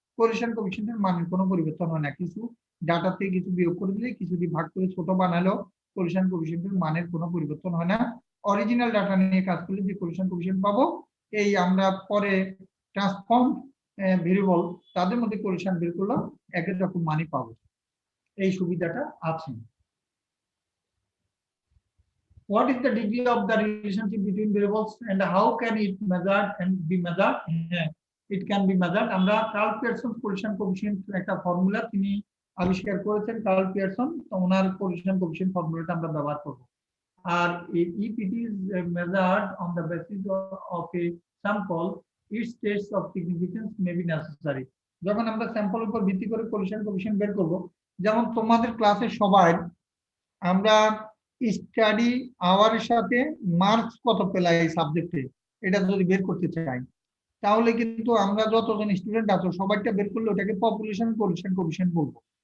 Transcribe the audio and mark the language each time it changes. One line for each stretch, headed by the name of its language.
Bangla: Correlation কোএফিসিয়েন্টের মানের কোনো পরিবর্তন হয় না, কিছু ডাটা থেকে কিছু বিয়োগ করে দিলে কিছু দিয়ে ভাগ করে ছোট বানালেও কোরিলেশন কোএফিসিয়েন্টের মানের কোনো পরিবর্তন হয় না। অরিজিনাল ডাটা নিয়ে কাজ করলে যে কোরিলেশন কোএফিসিয়েন্ট পাবো এই আমরা পরে ট্রান্সফর্ম ভেরিয়েবল তাদের মধ্যে কোরিলেশন বের করলে একই রকম মানই পাবো, এই সুবিধাটা আছে।
English: What is the degree of the relationship between variables and how can it measured and be measured? It can be measured.
Bangla: আমরা কার্ল পিয়ারসন কোরিলেশন কোএফিসিয়েন্ট একটা ফর্মুলা তিনি আবিষ্কার করেছেন, কার্ল পিয়ারসন, তো ওনার কোরিলেশন কোএফিসিয়েন্ট ফর্মুলাটা আমরা ব্যবহার করব।
English: আর if it is measured on the basis of a sample, its tests of significance may be necessary.
Bangla: যখন আমরা স্যাম্পল উপর ভিত্তি করে কোরিলেশন কোএফিসিয়েন্ট বের করব, যেমন তোমাদের ক্লাসে সবাই আমরা স্টাডি আওয়ারের সাথে মার্কস কত পেলাম এই সাবজেক্টে এটা যদি বের করতে চাই তাহলে কিন্তু আমরা যতজন স্টুডেন্ট আছো সবাইটা বের করলে ওটাকে পপুলেশন কোরিলেশন কোএফিসিয়েন্ট বলবো।